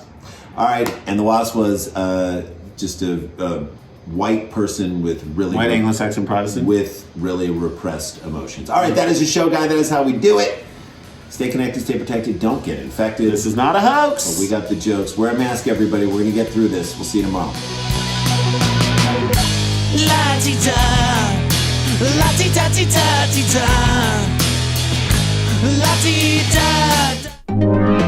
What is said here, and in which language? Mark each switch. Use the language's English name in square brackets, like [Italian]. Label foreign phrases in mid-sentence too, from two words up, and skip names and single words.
[English] All right, and the wasp was just a white person with really White Anglo-Saxon Protestant with really repressed emotions. All right, that is your show, guy. That is how we do it. Stay connected, stay protected. Don't get infected. This is not a hoax. But we got the jokes. Wear a mask, everybody. We're gonna get through this. We'll see you tomorrow. La-ti-da, la-ti-da-ti-da-ti-da, la-ti-da.